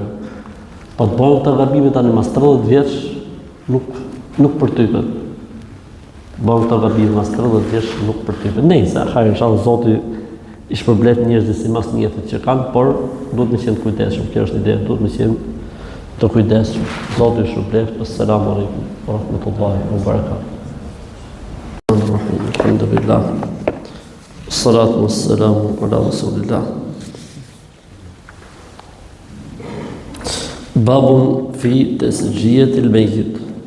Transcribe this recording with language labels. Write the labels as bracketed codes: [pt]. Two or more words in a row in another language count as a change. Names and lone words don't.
[sq] Po të bëjmë të gabime tani mas 30 vjeç, nuk përtypet. Bëjmë të gabime mas 30 vjeç, nuk përtypet. Nëse hajë inshallah Zoti i shpërblet njerëzit sipas njëtit që kanë, por duhet të qenë të kujdesshëm. Kjo është ide, duhet të qenë të kujdesshëm. Zoti ju shpërblet. [ar] السلام عليكم ورحمة الله وبركاته. Alhamdulillah. الصلاة والسلام على رسول الله. باب في تسجية الميت.